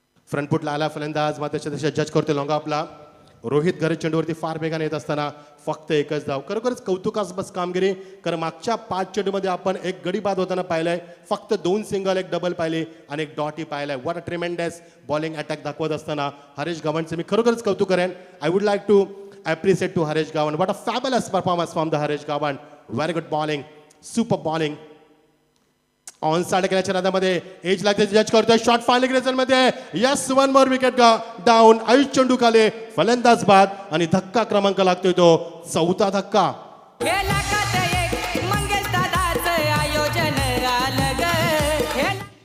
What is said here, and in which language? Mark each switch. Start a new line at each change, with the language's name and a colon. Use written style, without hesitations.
Marathi: फ्रंटफुटला आला फलंदाज, मात्र जज करतो लॉंगा आपला. रोहित घरे चेंडूवरती फार वेगाने येत असताना फक्त 1च धाव. खरोखरच कौतुकास्पद कामगिरी, कारण मागच्या 5 चेंडूमध्ये आपण एक गडी बाद होताना पाहिलंय. फक्त 2 सिंगल, 1 डबल पाहिले आणि 1 डॉटही पाहिलाय.
English: what a tremendous bowling attack
Marathi: दाखवत असताना हरीश गावंडचे मी खरोखरच कौतुक करेन.
English: I would like to appreciate to Harish Gavan. What a fabulous performance from the Harish Gavan. Very good bowling, super bowling.
Marathi: On side केल्याच्या नादामध्ये एज लागते जज करतोय शॉट फायनल रिझल्ट मध्ये
English: yes one more wicket down
Marathi: Ayush चेंडू खाली फलंदाज बाद आणि धक्का क्रमांक लागतोय तो 4था धक्का. खेळा खात एक मंगेश दादाचं आयोजन आलं ग खेळ